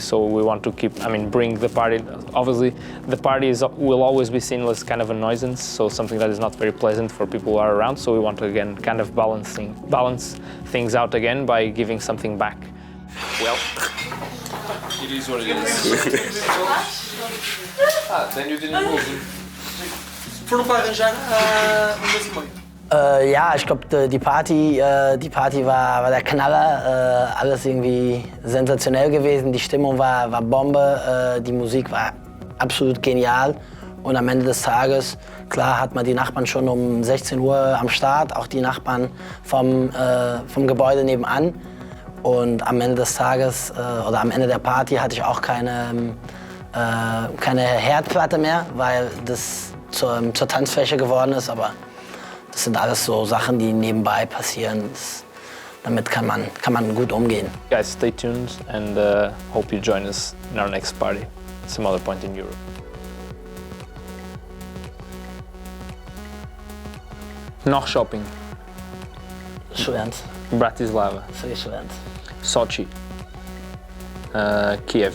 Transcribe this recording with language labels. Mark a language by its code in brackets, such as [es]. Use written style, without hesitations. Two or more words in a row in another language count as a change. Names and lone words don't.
[en] So we want to bring the party. Obviously, the party will always be seen as kind of a nuisance, so something that is not very pleasant for people who are around. So we want to again kind of balance things out again by giving something back. Well, it is what it is. Then you didn't move. [pt] Foram para arranjar mês e meio. [de] Ja, ich glaube, die Party war der Knaller, alles irgendwie sensationell gewesen, die Stimmung war Bombe, die Musik war absolut genial und am Ende des Tages, klar, hat man die Nachbarn schon um 16 Uhr am Start, auch die Nachbarn vom Gebäude nebenan, und am Ende des Tages oder am Ende der Party hatte ich auch keine Herdplatte mehr, weil das zur Tanzfläche geworden ist, aber das sind alles so Sachen, die nebenbei passieren. Damit kann man gut umgehen. [en] Guys, stay tuned and hope you join us in our next party, some other point in Europe. [de] Noch shopping. [pt] Excelente. Bratislava. Foi excelente. Sochi. Kiev.